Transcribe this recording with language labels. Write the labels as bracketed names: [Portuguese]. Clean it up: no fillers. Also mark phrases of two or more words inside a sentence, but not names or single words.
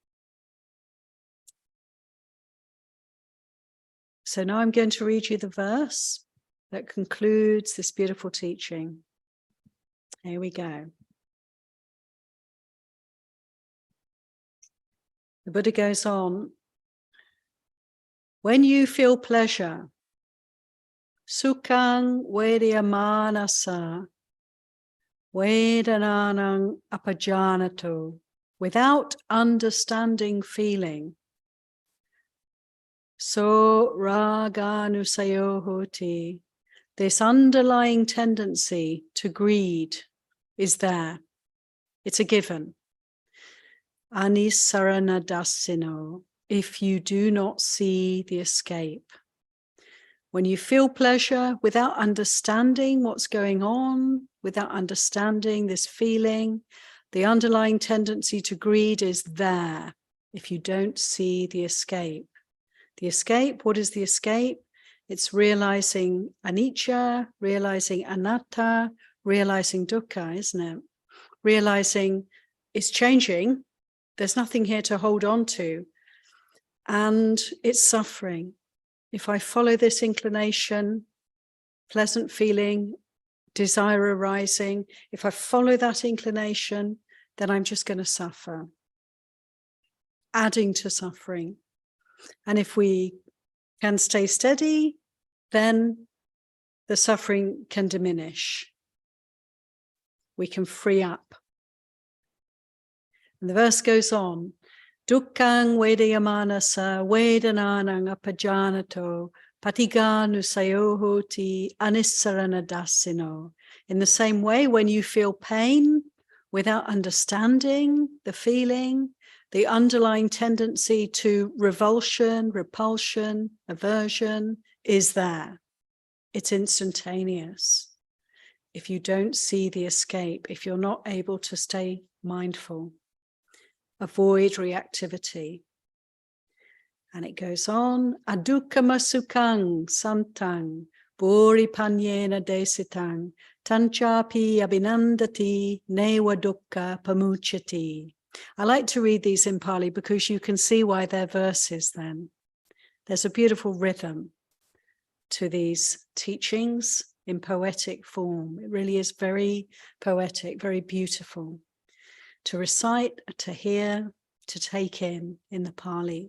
[English] So now I'm going to read you the verse that concludes this beautiful teaching. Here we go. The Buddha goes on, when you feel pleasure, [Pali] sukhang vedayamanasa, vedananang apajanato, [English] without understanding feeling, so [Pali] raganusayo hoti, [English] this underlying tendency to greed is there. It's a given. Anisaranadasino, if you do not see the escape. When you feel pleasure without understanding what's going on, without understanding this feeling, the underlying tendency to greed is there if you don't see the escape. The escape, what is the escape? It's realizing anicca, realizing anatta, realizing dukkha, isn't it? Realizing it's changing. There's nothing here to hold on to. And it's suffering. If I follow this inclination, pleasant feeling, desire arising, if I follow that inclination, then I'm just going to suffer, adding to suffering. And if we can stay steady, then the suffering can diminish. We can free up. And the verse goes on, [Pali] Dukkhang vedayamanasa vedananang apajanato patiganusayo hoti anissaranadasino. [English] In the same way, when you feel pain without understanding the feeling, the underlying tendency to revulsion, repulsion, aversion is there. It's instantaneous. If you don't see the escape, if you're not able to stay mindful, avoid reactivity. And it goes on, [Pali] adukkama sukhang santang puripanyena desitang tanchapi abhinandati newa dukkha pamuchati. [English] I like to read these in Pali because you can see why they're verses then. There's a beautiful rhythm to these teachings in poetic form. It really is very poetic, very beautiful to recite, to hear, to take in the Pali.